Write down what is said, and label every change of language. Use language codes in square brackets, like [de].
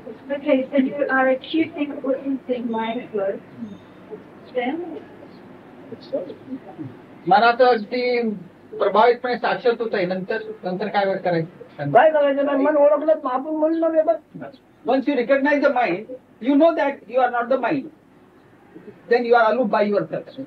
[en] Okay, so you are acutely witnessing mindfulness. Then [mr] मनाचं अगदी प्रभावितपणे साक्षात होत आहे. नंतर काय करायचं? काय करायचं नाही. मन ओळखलं तर आपण मन नव्हे बस. [en] Once you recognize the mind, you know that you are not the mind. Then you are aloof by yourself.